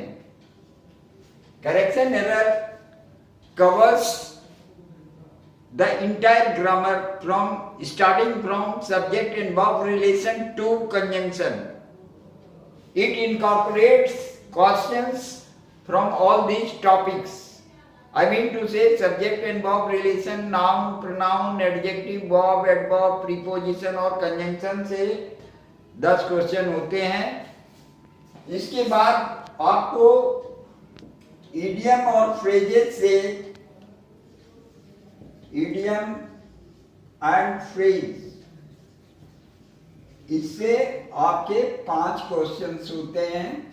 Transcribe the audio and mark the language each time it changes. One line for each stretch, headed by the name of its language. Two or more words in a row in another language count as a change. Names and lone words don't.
English: correction error covers the entire grammar from starting from subject and verb relation to conjunction. it incorporates questions from all these topics. I mean to say subject and verb relation, noun, pronoun, adjective, verb, adverb, preposition
Hindi: और conjunction से 10 क्वेश्चन होते हैं। इसके बाद आपको
English: idiom and phrases
Hindi: से,
English: idiom and phrase,
Hindi: इससे आपके 5 क्वेश्चन होते हैं।